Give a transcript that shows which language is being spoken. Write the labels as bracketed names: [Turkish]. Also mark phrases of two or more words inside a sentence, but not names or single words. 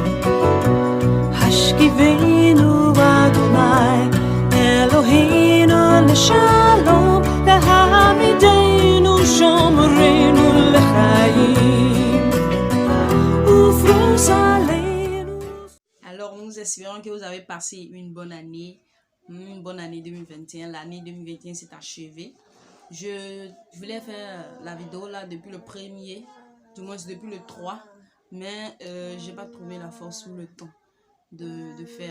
[Hebrew] השכיבנו אדוני אלוהינו לשלום העמידנו שומרנו לחיים ופרוש עלינו. [French] Alors, nous espérons que vous avez passé une bonne année 2021. L'année 2021 s'est achevée. Je voulais faire la vidéo là depuis le premier, du moins depuis le 3, mais j'ai pas trouvé la force ou le temps de faire.